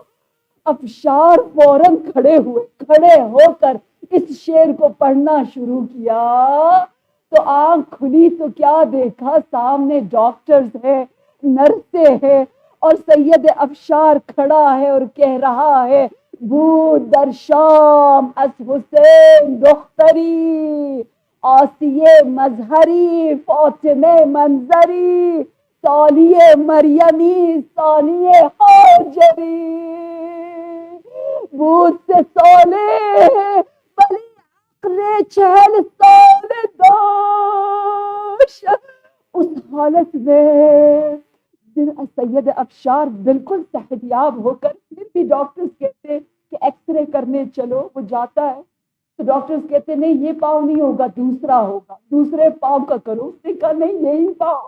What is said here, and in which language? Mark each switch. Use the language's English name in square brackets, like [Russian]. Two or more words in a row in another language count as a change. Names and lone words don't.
[Urdu] ابشار فوراً کھڑے ہوئے، کھڑے ہو کر اس شعر کو پڑھنا شروع کیا تو آنکھ کھلی تو کیا دیکھا، سامنے ڈاکٹرز ہے، نرسیں ہے اور سید ابشار کھڑا ہے اور کہہ رہا ہے [Persian] بود در شام از حسین دختری، آسیه مظهری فاطمه منظری، سالیه مریمی ثانیه هاجری، بود 3 ساله ولی عقل 40 ساله داشت۔ [Urdu] اس حالت میں سید ابشار بالکل صحت یاب ہو کر، پھر بھی ڈاکٹرز کہتے ہیں کہ ایکس رے کرنے چلو، وہ جاتا ہے تو ڈاکٹرز کہتے ہیں نہیں یہ پاؤں نہیں ہوگا، دوسرا ہوگا، دوسرے پاؤں کا کرو۔ اس نے کہا نہیں یہی پاؤں۔